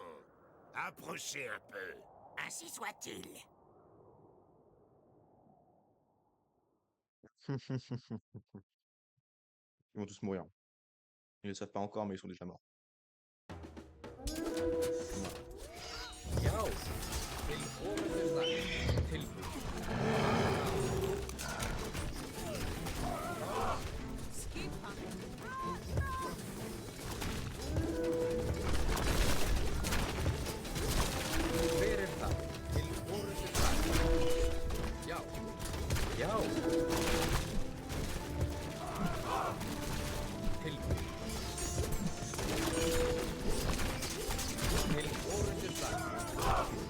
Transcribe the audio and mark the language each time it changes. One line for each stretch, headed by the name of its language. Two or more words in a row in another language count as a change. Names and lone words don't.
French: Approchez un peu. Ainsi soit-il. Ils vont tous mourir. Ils ne le savent pas encore, mais ils sont déjà morts. Yao.
Icelandic: Tilko. Tilbúin. Hver er það? Til orrustu slag. Já. Já. Tilbúin. Til orrustu slag.